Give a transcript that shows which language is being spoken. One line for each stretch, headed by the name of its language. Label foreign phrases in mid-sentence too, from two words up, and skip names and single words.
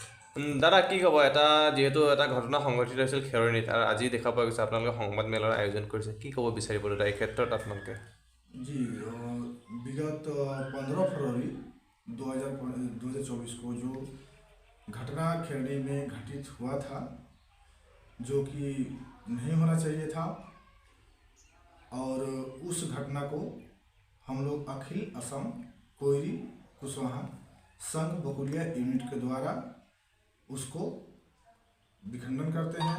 Assamese: দাদা কি ক'ব, যিহেতু এটা ঘটনা সংঘটিত হৈছিল খেৰণীত আৰু আজি দেখা পোৱা গৈছে আপোনালোকে সংবাদ মেলৰ আয়োজন কৰিছে, কি ক'ব বিচাৰিব দাদা এই ক্ষেত্ৰত আপোনালোকে?
Hindi: जी विगत 15 फरवरी 2024 को जो घटना खेरनी में घटित हुआ था, जो कि नहीं होना चाहिए था, और उस घटना को हम लोग अखिल असम कोयरी कुशवाहा संघ बकुलिया यूनिट के द्वारा उसको विखंडन करते हैं।